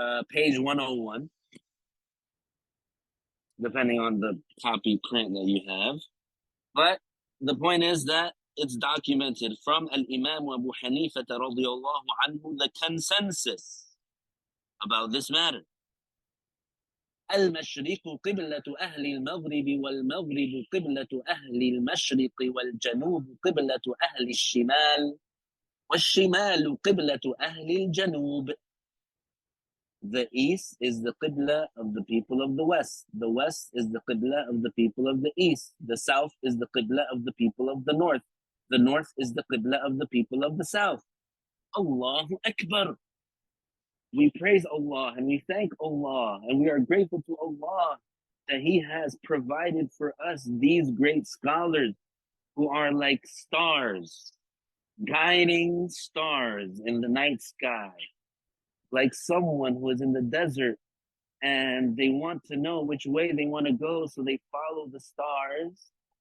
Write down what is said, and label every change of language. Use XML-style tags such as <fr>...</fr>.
<en>page 101, depending on the copy print that you have. But the point is that it's documented from Al-Imam Abu Hanifa radiyallahu anhu, the consensus about this matter.</en> <ar>المشرق قبلة أهل المغرب والمغرب قبلة أهل المشرق والجنوب قبلة أهل الشمال والشمال قبلة أهل الجنوب.</ar> <en>The east is the qibla of the people of the west. The west is the qibla of the people of the east. The south is the qibla of the people of the north. The north is the qibla of the people of the south. Allahu Akbar. We praise Allah and we thank Allah and we are grateful to Allah that He has provided for us these great scholars who are like stars, guiding stars in the night sky, like someone who is in the desert and they want to know which way they want to go, so they follow the stars.</en>